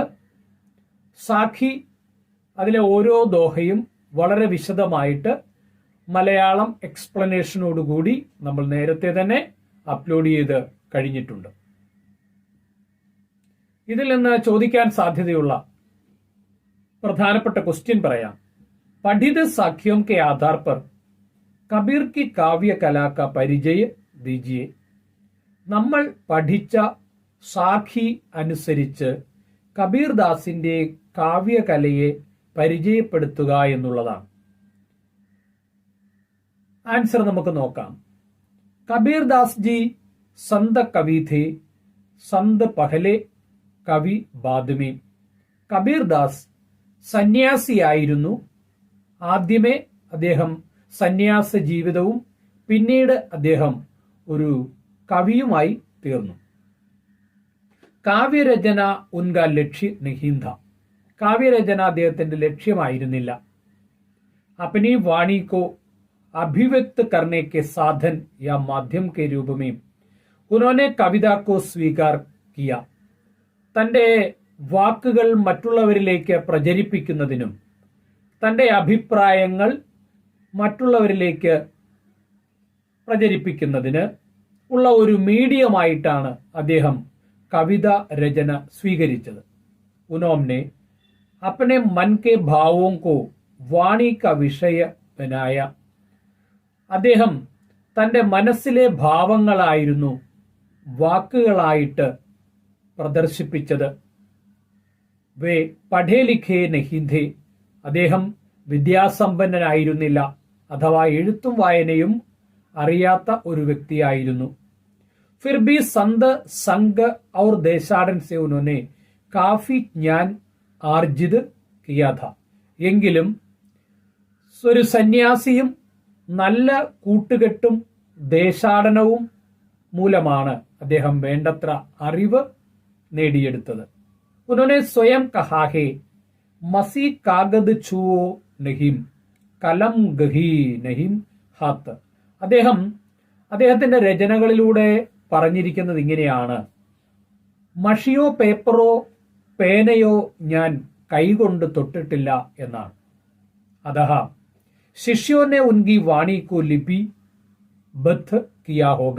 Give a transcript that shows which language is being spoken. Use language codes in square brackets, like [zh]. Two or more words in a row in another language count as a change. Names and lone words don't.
[ml] സാഖി, അതിലെ ഓരോ ദോഹയും വളരെ വിശദമായിട്ട് മലയാളം എക്സ്പ്ലനേഷനോടുകൂടി നമ്മൾ നേരത്തെ തന്നെ അപ്ലോഡ് ചെയ്ത് കഴിഞ്ഞിട്ടുണ്ട്. ഇതിൽ നിന്ന് ചോദിക്കാൻ സാധ്യതയുള്ള പ്രധാനപ്പെട്ട ക്വസ്റ്റ്യൻ പറയാം. [hi] पठित साखियों के आधार पर कबीर की काव्य कला का परिचय दीजिए. [ml] നമ്മൾ പഠിച്ച സാഖി അനുസരിച്ച് കബീർദാസിന്റെ കാവ്യകലയെ പരിചയപ്പെടുത്തുക എന്നുള്ളതാണ്. ആൻസർ നമുക്ക് നോക്കാം. [hi] कबीरदास जी संत कवि थे, संत पहले कवि बादमें. [ml] കബീർദാസ് സന്യാസിയായിരുന്നു. ആദ്യമേ അദ്ദേഹം സന്യാസ ജീവിതവും പിന്നീട് അദ്ദേഹം ഒരു കവിയുമായി തീർന്നു. [hi] काव्यरचना उनका लक्ष्य नहीं था. [ml] കാവ്യരചന അദ്ദേഹത്തിന്റെ ലക്ഷ്യമായിരുന്നില്ല. [hi] अपनी वाणी को अभिव्यक्त करने के साधन या माध्यम के रूप में उन्होंने कविता को स्वीकार किया. [ml] തന്റെ വാക്കുകൾ മറ്റുള്ളവരിലേക്ക് പ്രചരിപ്പിക്കുന്നതിനും തന്റെ അഭിപ്രായങ്ങൾ മറ്റുള്ളവരിലേക്ക് പ്രചരിപ്പിക്കുന്നതിന് ഉള്ള ഒരു മീഡിയമായിട്ടാണ് അദ്ദേഹം കവിത രചന സ്വീകരിച്ചത്. [hi] ഉനോംനെ अपने मन के भावों को वाणी का विषय बनाया. [ml] അദ്ദേഹം തന്റെ മനസ്സിലെ ഭാവങ്ങളായിരുന്നു വാക്കുകളായിട്ട് പ്രദർശിപ്പിച്ചത്. [hi] वे पढ़े लिखे नहीं थे. [ml] അദ്ദേഹം വിദ്യാസമ്പന്നനായിരുന്നില്ല, അഥവാ എഴുത്തും വായനയും അറിയാത്ത ഒരു വ്യക്തിയായിരുന്നു. [hi] फिर भी संत संग और देशाടൻ से उन्होंने काफी ज्ञान आर्जित किया था. [ml] എങ്കിലും ഒരു സന്യാസിയും നല്ല കൂട്ടുകെട്ടും ദേശാടനവും മൂലമാണ് അദ്ദേഹം വേണ്ടത്ര അറിവ് നേടിയെടുത്തത്. [hi] उन्होंने स्वयं कहा है, मसी कागद छुओ नहीं, कलम गही नहिं हाथ. [ml] അദ്ദേഹത്തിന്റെ രചനകളിലൂടെ പറഞ്ഞിരിക്കുന്നത് ഇങ്ങനെയാണ്: മഷിയോ പേപ്പറോ പേനയോ ഞാൻ കൈകൊണ്ട് തൊട്ടിട്ടില്ല എന്നാണ്. [hi] अथ शिष्योंने उनकी वाणीको लिपि बद्ध किया होगा.